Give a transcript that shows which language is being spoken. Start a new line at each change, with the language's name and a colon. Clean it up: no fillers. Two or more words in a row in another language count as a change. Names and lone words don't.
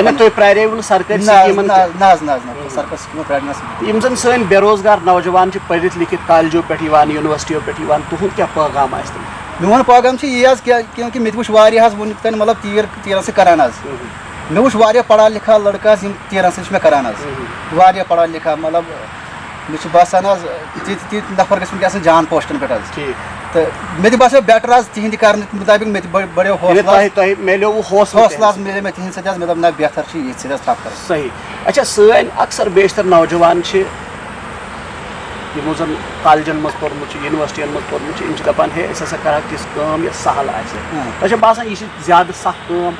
Kashmiri: یعنی تُہۍ پرٛاریوٕ نہٕ سرکٲرۍ سکیٖمَن نہ حظ نہ سرکٲرۍ سکیٖمو پرٛارنَس یِم زَن سٲنۍ بے روزگار نوجوان چھِ پٔرِتھ لیکھِتھ کالجو پٮ۪ٹھ یِوان یونیورسٹیو پٮ۪ٹھ یِوان تُہُنٛد کیٛاہ پیغام آسہِ تِم میون پیغام چھُ یی حظ کیونکہِ مےٚ تہِ وٕچھ واریاہ حظ وٕنیُک تانۍ مطلب تیٖرَن سۭتۍ کَران حظ مےٚ وٕچھ واریاہ
Urdu: پَڑھا لِکھا لٔڑکہٕ
Kashmiri: حظ یِم تیٖرَن سۭتۍ چھِ مےٚ کَران حظ واریاہ
Urdu: پَڑھا لِکھا
Kashmiri: مطلب مےٚ چھُ باسان حظ تِتھۍ نفر گژھِ وٕنکٮ۪س جان پوسٹَن پٮ۪ٹھ حظ تہٕ مےٚ تہِ باسیو بیٹر حظ تِہِنٛدِ کَرنہٕ مُطٲبِق مےٚ تہِ بَڑیو حوصلہٕ حظ مِلے مےٚ تِہِنٛدِ سۭتۍ حظ مےٚ دوٚپ نہ بہتر چھُ یِتھ سۭتۍ حظ تھپھ کَرٕنۍ
Urdu: صحیح اچھا
Kashmiri: سٲنۍ اکثر بیشتر نوجوان چھِ یِمو زَن کالجن منٛز پوٚرمُت چھُ یونیورسٹین منٛز پوٚرمُت چھُ یِم چھِ دَپان ہے أسۍ ہسا کَرہاو تِژھ کٲم یۄس سہل آسہِ تۄہہِ چھا باسان یہِ چھِ زیادٕ سخ کٲم